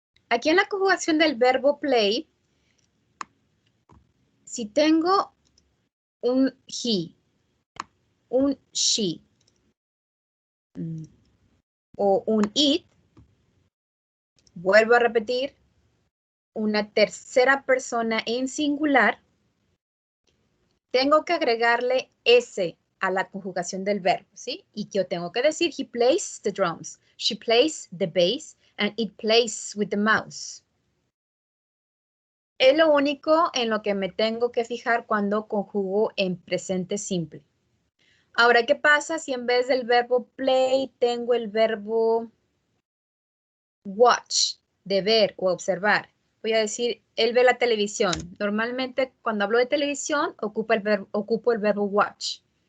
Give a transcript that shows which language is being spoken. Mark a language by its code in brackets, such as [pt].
[es] Aquí en la conjugación del verbo play, si tengo un he, un she o un it, vuelvo a repetir, una tercera persona en singular, tengo que agregarle S a la conjugación del verbo, ¿sí? Y yo tengo que decir, [en] he plays the drums, she plays the bass, and it plays with the mouse. [es] Es lo único en lo que me tengo que fijar cuando conjugo en presente simple. Ahora, ¿qué pasa si en vez del verbo play tengo el verbo watch, de ver o observar? Voy a decir, él ve la televisión. Normalmente, cuando hablo de televisión, ocupo el verbo watch.